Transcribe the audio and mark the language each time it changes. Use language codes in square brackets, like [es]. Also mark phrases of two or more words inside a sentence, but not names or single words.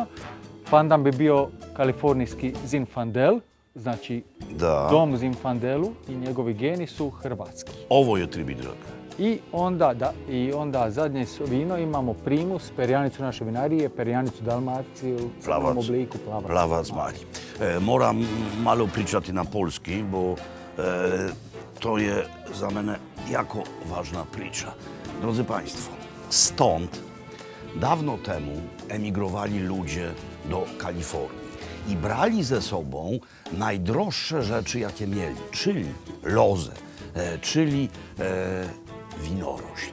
[hr] Pandan bi bio kalifornijski Zinfandel, znači dom Zinfandelu i njegovi geni su hrvatski. Ovo je tribidrag. I onda zadnje vino imamo primus, perjanicu naše vinarije, perjanicu Dalmacije u crnom obliku plavac. Plavac mali. Moram malo pričati na polski, bo to je za mene jako ważna priča. [pl] Drodzy Państwo, Stąd dawno temu emigrowali ludzie do Kalifornii i brali ze sobą najdroższe rzeczy, jakie mieli, czyli lozę, czyli winorośl.